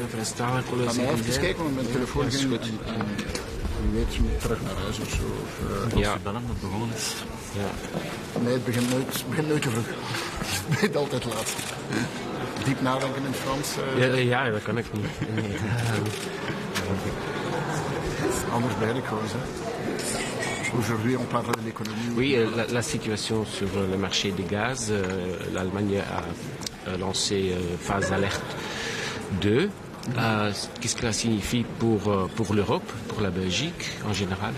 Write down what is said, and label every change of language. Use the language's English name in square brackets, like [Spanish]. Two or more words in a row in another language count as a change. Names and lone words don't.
[Dutch] Ga maar even kijken, want mijn telefoon ging goed. Wie weet, je moet terug naar huis of zo. Als u bellen dat begonnen is. Ja. Nee, het begint nooit te vroeg. Het begint altijd laat. Diep nadenken in het Frans. Ja, dat kan ik niet. Nee. Anders begin ik gewoon, hè. [French] Aujourd'hui, on parle de l'économie. Oui, la situation sur le marché des gaz, l'Allemagne a lancé phase alerte 2. Qu'est-ce que cela signifie pour l'Europe, pour la Belgique en général?